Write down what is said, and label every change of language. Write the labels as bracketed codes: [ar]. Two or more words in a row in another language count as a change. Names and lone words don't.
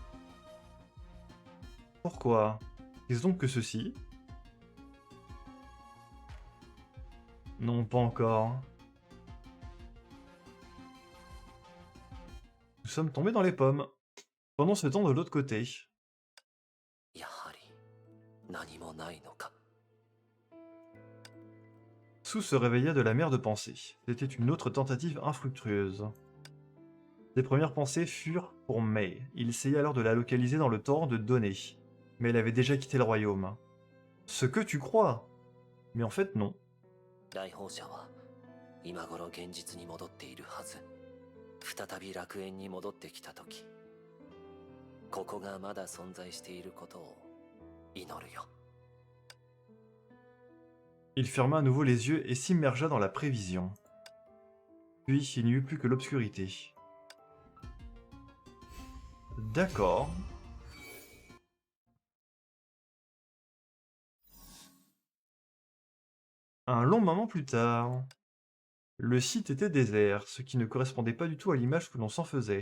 [fr] Pourquoi? Qu'est-ce donc que ceci? Non, pas encore. sommes tombés dans les pommes. Pendant ce temps, de l'autre côté, [ja] やはり何もないのか。 [fr] Sue se réveilla de la mer de pensées. C'était une autre tentative infructueuse. Ses premières pensées furent pour May. Il essaya alors de la localiser dans le torrent de données. Mais elle avait déjà quitté le royaume. Ce que tu crois. Mais en fait, non. [ja] 来訪者は今頃現実に戻っているはず。再び楽園に戻ってきた時、ここがまだ存在していることを祈るよ。 [fr] Il ferma à nouveau les yeux et s'immergea dans la prévision. Puis il n'y eut plus que l'obscurité. D'accord. Un long moment plus tard, le site était désert, ce qui ne correspondait pas du tout à l'image que l'on s'en faisait.